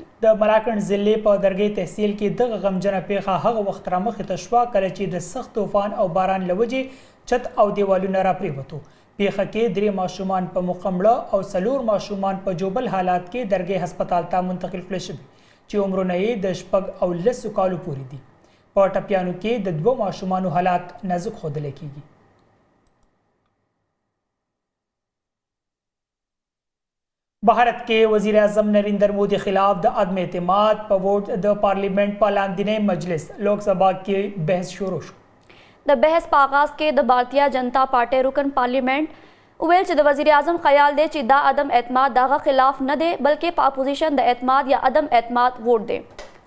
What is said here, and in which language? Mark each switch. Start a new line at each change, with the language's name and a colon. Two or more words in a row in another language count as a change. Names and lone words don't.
Pashto: د مالاکنډ ضلع په درګۍ تحصیل کې دغه غمجنه پیښه هغه وخت رامخې ته شوه کله چې د سخت طوفان او باران لوجې چت او دیوالونه راپرېوتو. پیښه کې 3 ماشومان په مخه مړه او 4 ماشومان په ژوبل حالات کې درګۍ هسپتال ته منتقل کړل شوي چې عمرونه یې د 4 او 10 کالو پورې دي. په ټپیانو کې د 2 ماشومانو حالات نازک ښودل کېږي.
Urdu: بھارت کے
Pashto: وزیر اعظم نریندر مودی خلاف د عدم اعتماد په ووٹ د پارلیمنٹ په لاندینی مجلس لوک سبھا کې بحث شروع شو. د بحث په آغاز کې د بھارتیہ جنتا پارټۍ رکن پارلیمنٹ ویل چې د وزیر اعظم خیال دی چې دا عدم اعتماد دغه خلاف نه دی بلکې په اپوزیشن د اعتماد یا عدم اعتماد ووټ دی.